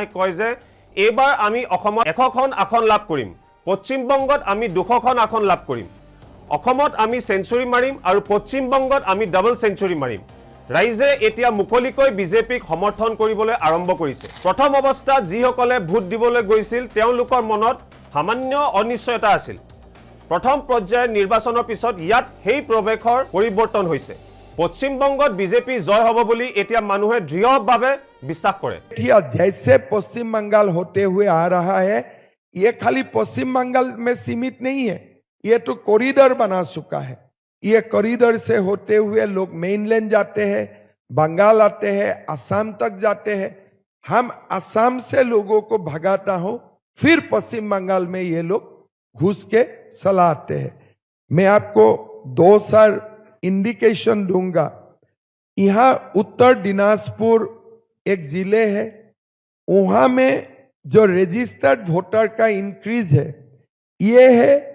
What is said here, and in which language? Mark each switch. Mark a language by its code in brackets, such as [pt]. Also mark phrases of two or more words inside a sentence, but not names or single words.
[as] কয় যে এবাৰ আমি অসমত 100খন আসন লাভ কৰিম পশ্চিমবংগত আমি 200খন আসন লাভ কৰিম অসমত আমি সেঞ্চুৰী মাৰিম আৰু পশ্চিমবংগত আমি [en] double century [as] মাৰিম ৰাইজে এতিয়া মুকলিকৈ বিজেপিক সমৰ্থন কৰিবলৈ আৰম্ভ কৰিছে প্ৰথম অৱস্থাত যিসকলে ভোট দিবলৈ গৈছিল তেওঁলোকৰ মনত সামান্য অনিশ্চয়তা আছিল প্ৰথম পৰ্যায়ৰ নিৰ্বাচনৰ পিছত ইয়াত হেই প্ৰৱেশৰ পৰিৱৰ্তন হৈছে পশ্চিমবংগত বিজেপি জয় হ'ব বুলি এতিয়া মানুহে দৃঢ়ভাৱে বিশ্বাস কৰে [hi] जैसे पश्चिम बंगाल होते हुए आ रहा है ये खाली पश्चिम बंगाल में सीमित नहीं है ये तो कॉरिडोर बना चुका है ये कॉरिडोर से होते हुए लोग मेनलैंड जाते हैं बंगाल आते हैं असम तक जाते हैं हम असम से लोगों को भगाता हूं फिर पश्चिम बंगाल में ये लोग घुस के चलाते हैं मैं आपको 2 साल इंडिकेशन दूंगा यहां उत्तर दिनाजपुर एक जिले है वहां में जो [en] registered voter [hi] का इंक्रीज है ये है